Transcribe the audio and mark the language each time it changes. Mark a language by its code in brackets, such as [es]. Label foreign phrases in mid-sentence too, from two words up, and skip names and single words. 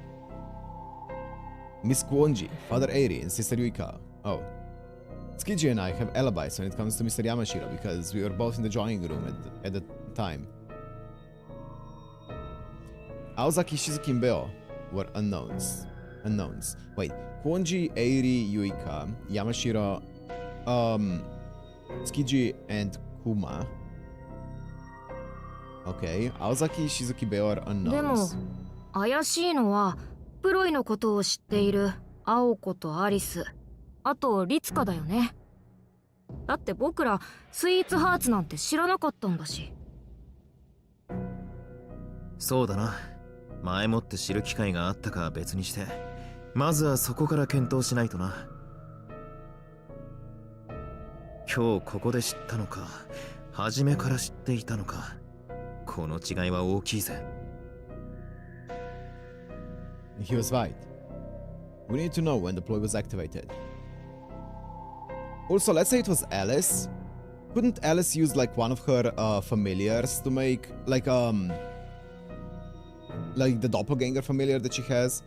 [en] Miss Kuonji, Father Eiri, and Sister Yuika. Oh. Tsukiji and I have alibis when it comes to Mr. Yamashiro because we were both in the drawing room at the time. Aozaki, Shizuki, and Beo were unknowns. Wait, Kuonji, Eiri, Yuika, Yamashiro, Tsukiji, and Kuma. Okay, Aozaki, Shizuki, Beo are unknowns. [ja] でも怪しいのはプロイのことを知っている青子とアリス、あとリツカだよね。だって僕らスイーツハーツなんて知らなかったんだし。そうだな。前もって知る機会があったかは別にして、まずはそこから検討しないとな。今日ここで知ったのか、初めから知っていたのか、この違いは大きいぜ。 [en] He was right. We need to know when the ploy was activated. Also, let's say it was Alice. Couldn't Alice use like one of her familiars to make like the doppelganger familiar that she has?